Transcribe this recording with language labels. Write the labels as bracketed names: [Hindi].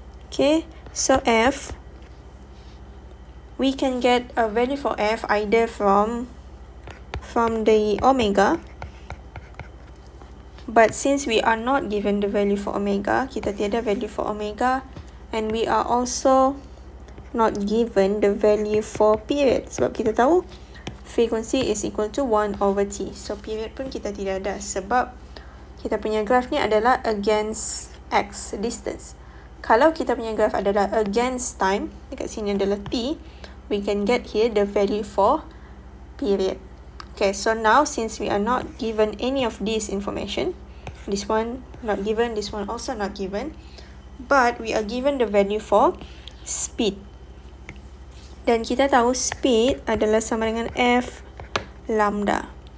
[English] Okay, so F, we can get a value for F either from the omega. But since we are not given the value for omega, [Malay] kita tiada value for omega, [English] and we are also not given the value for period. [Malay] Sebab kita tahu [English] frequency is equal to 1/t. [Malay] So period pun kita tidak ada sebab kita punya graph ni adalah [English] against x, distance. [Malay] Kalau kita punya graph adalah against time, dekat sini adalah t, [English] we can get here the value for period. Okay, so now since we are not given any of this information, this one not given, this one also not given, but we are given the value for speed. [Malay] Dan kita tahu speed adalah sama dengan F lambda.